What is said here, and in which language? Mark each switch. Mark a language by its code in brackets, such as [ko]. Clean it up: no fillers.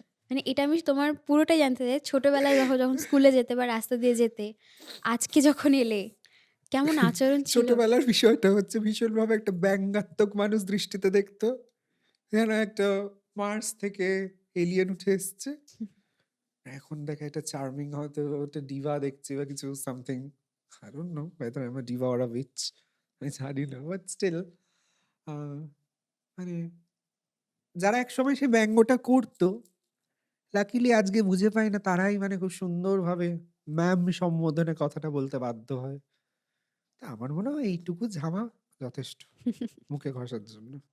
[bn] মানে এটা আমি তোমার পুরোটাই জানতে চাই। ছোটবেলায় যখন স্কুলে যেতে বা রাস্তা দিয়ে যেতে, আজকে যখন এলে কেমন আচরণ ছিল? ছোটবেলার বিষয়টা হচ্ছে ভীষণভাবে একটা ব্যঙ্গাত্মক মানুষ দৃষ্টিতে দেখতো। যেন একটা মার্স থেকে এলিয়েন উঠে এসছে। এখন দেখে একটা চার্মিং হয়তো একটা ডিভা দেখছি বা কিছু something. [en] I don't know whether I'm a diva or a witch. [bn] আমি জানি না। বাট স্টিল আ মানে যারা একসময় সেই ব্যঙ্গটা করতো, লাকিলি আজকে বুঝে পাই না তারাই মানে খুব সুন্দরভাবে ম্যাম সম্বোধনে কথাটা বলতে বাধ্য হয়। তা আমার মনে হয় এইটুকু ঝামা যথেষ্ট মুখে ঘষার জন্য।